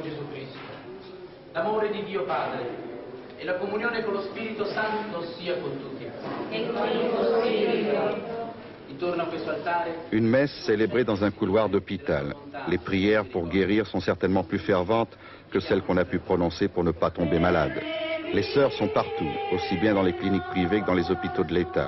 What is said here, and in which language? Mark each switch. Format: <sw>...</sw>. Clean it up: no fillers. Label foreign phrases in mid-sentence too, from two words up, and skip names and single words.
<it>Gesù Cristo, l'amore di Dio Padre e la comunione con lo Spirito Santo sia con tutti. E con il tuo Spirito. Intorno a questo altare.</it> <fr>Une messe célébrée dans un couloir d'hôpital. Les prières pour guérir sont certainement plus ferventes que celles qu'on a pu prononcer pour ne pas tomber malade. Les sœurs sont partout, aussi bien dans les cliniques privées que dans les hôpitaux de l'État.</fr>